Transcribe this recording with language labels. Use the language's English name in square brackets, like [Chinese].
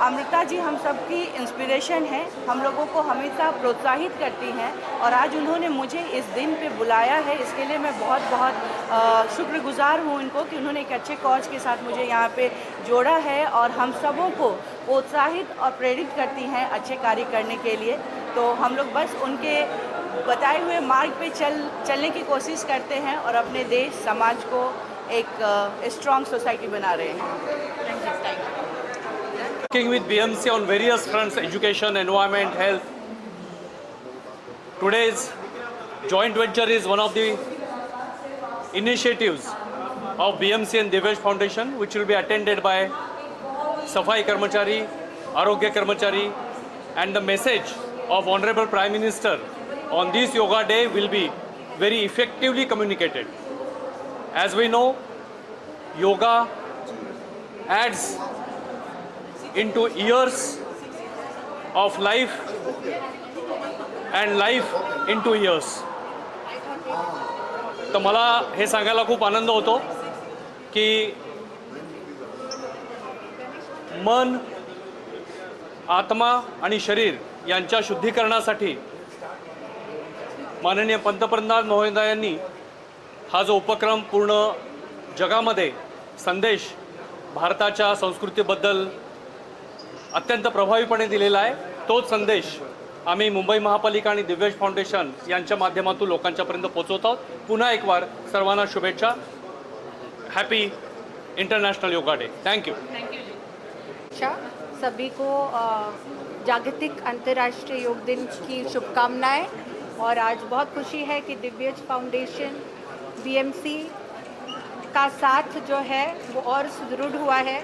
[Hindi] अमृता जी हम सबकी इंस्पिरेशन है, हम लोगों को हमेशा प्रोत्साहित करती हैं और आज उन्होंने मुझे इस दिन पे बुलाया है, इसके लिए मैं बहुत बहुत शुक्रगुजार हूँ उनको कि उन्होंने एक अच्छे कॉज के साथ मुझे यहाँ पे जोड़ा है और हम सबों को प्रोत्साहित और प्रेरित करती हैं अच्छे कार्य करने के लिए। तो हम लोग बस उनके बताए हुए मार्ग पे चलने की कोशिश करते हैं और अपने देश समाज को एक स्ट्रॉन्ग सोसाइटी बना रहे हैं। [English] Thank you. Working with BMC on various fronts, education, environment, health. Today's joint venture is one of the initiatives of BMC and Divesh Foundation, which will be attended by Safai Karmachari, Arogya Karmachari, and the message of Honorable Prime Minister on this Yoga Day will be very effectively communicated. As we know, yoga adds into years of life and life into years. [Marathi] तर मला हे सांगायला खूप आनंद होतो की मन, आत्मा आणि शरीर यांच्या शुद्धीकरणासाठी माननीय पंतप्रधान महोदयांनी हा जो उपक्रम पूर्ण जगामध्ये संदेश भारताच्या संस्कृतीबद्दल अत्यंत प्रभावीपणे दिलेला आहे, तोच संदेश आम्ही मुंबई महापालिका आणि दिव्यज फाउंडेशन यांच्या माध्यमातून लोकांच्यापर्यंत पोहोचवत आहोत. पुन्हा एक बार सर्वांना शुभेच्छा. [English] Happy international yoga day. Thank you. [Hindi] अच्छा, सभी को जागतिक अंतर्राष्ट्रीय योग दिन की शुभकामनाएं। और आज बहुत खुशी है कि दिव्यज फाउंडेशन बीएमसी का साथ जो है वो और सुदृढ़ हुआ है।